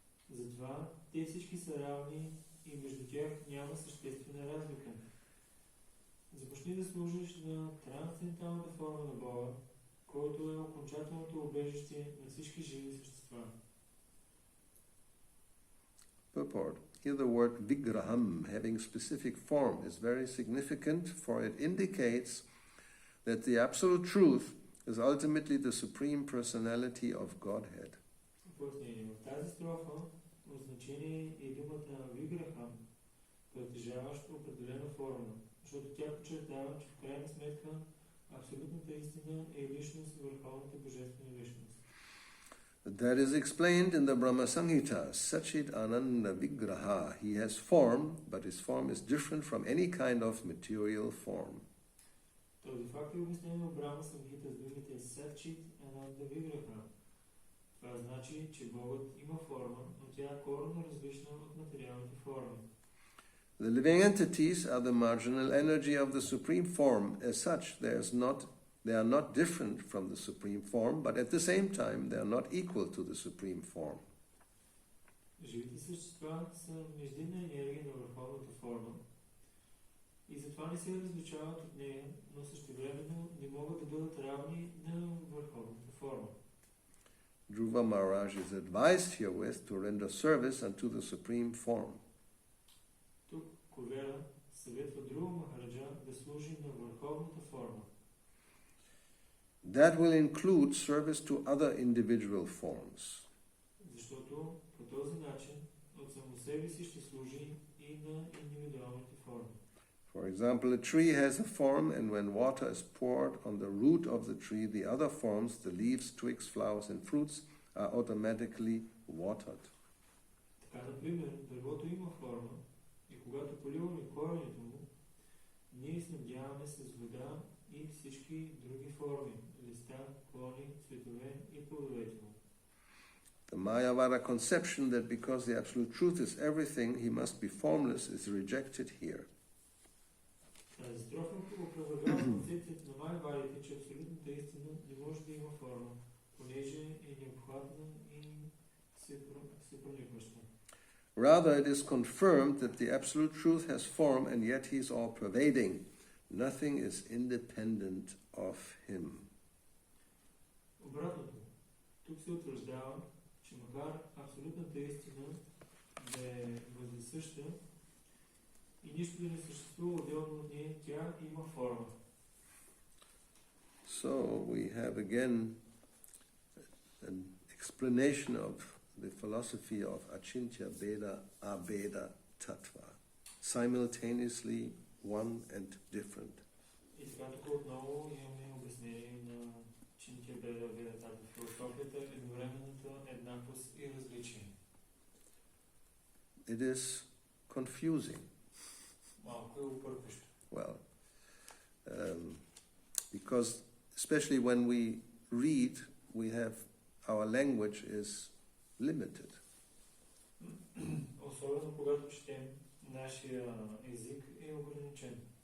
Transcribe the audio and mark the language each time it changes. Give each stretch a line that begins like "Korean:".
Bulgarian: Затова те всички са равни и между тях няма съществена разлика. Започни да служиш на трансценденталната форма на Бога, който е окончателното убежище на всички живи същества.
English: Purport. Here the word vigraham, having specific form, is very significant, for it indicates that the absolute truth is ultimately the Supreme Personality of Godhead.
Bulgarian: В тази строфа значение е думата виграхам, притежаващ определена форма, защото тя подчертава, че в крайна сметка абсолютната истина е личност, върховната божествена личност.
English: That is explained in the Brahma Samhita. Sachit Ananda Vigraha. He has form, but his form is different from any kind of material form.
Bulgarian: Този факт е обяснен в Брахма Самхита с думите Сачит Ананда Виграха. Това значи, че Богът има форма, но тя е коренно различна от материалните форми.
English: The living entities are the marginal energy of the Supreme Form. As such, they are not different from the Supreme Form, but at the same time, they are not equal to the Supreme Form.
Bulgarian: Живите същества са междинна енергия на върховната форма и затова не се различават от нея, но същевременно не могат да бъдат равни на върховната форма.
English: Dhruva Maharaj is advised herewith to render service unto the Supreme Form.
Bulgarian: Тук Кувера съветва Dhruva Махараджа да служи на върховната форма.
English: That will include service to other individual forms.
Bulgarian: Защото по този начин от само себе си ще служи и на индивидуалните форми.
English: For example, a tree has a form, and when water is poured on the root of the tree, the other forms, the leaves, twigs, flowers, and fruits, are automatically watered.
Bulgarian: Така, например, дървото има форма и когато поливаме корените му, ние снабдяваме с вода и всички други форми, листа, клони, цветове и плодовете му.
English: The Mayavada conception that because the absolute truth is everything, he must be formless is rejected here.
Bulgarian: Тази строфа опровергава концепцията на майявадите, че абсолютната истина не може да има форма, понеже е необхватна и всепроникваща.
English: Rather, it is confirmed that the absolute truth has form and yet he is all-pervading. Nothing is independent of him.
Bulgarian: Обратното, тук се утвърждава, че макар абсолютната истина да е въздесъща и нищо да не съществува отделно от нея, тя има форма.
English: So we have again an explanation of the philosophy of Achintya Bheda Abheda Tattva, simultaneously one and different.
Bulgarian: И така тук отново имаме обяснение на Achintya Bheda Abheda Tattva, философията едновременната еднаквост и различие.
English: It is confusing.
Bulgarian: Малко е объркващо.
English: Well, because especially when we read, our language is limited.
Bulgarian: Особено когато четем, нашия език е ограничен.